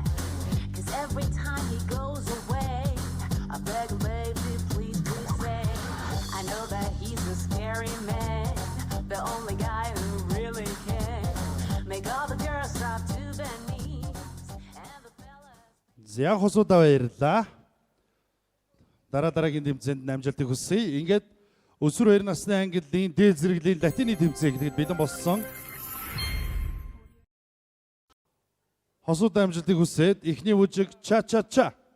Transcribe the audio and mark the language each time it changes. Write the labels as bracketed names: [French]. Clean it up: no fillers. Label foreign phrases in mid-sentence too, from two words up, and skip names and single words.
[English] Cause every time he goes away, I beg him, baby, please, please say. I know that he's a scary man, the only guy who really can make all the girls stop to their knees. And the fellas... [Mongolian] За хосууд баярлаа. Дараагийн тэмцээнд амжилтыг хүсье. Ингээд өсвөр 2 насны ангиллын дээд зэрэглэлийн латины тэмцээн гэхэд бэлэн болсон. Хосууд амжилтыг хүсээд ихний бүжиг ча ча ча.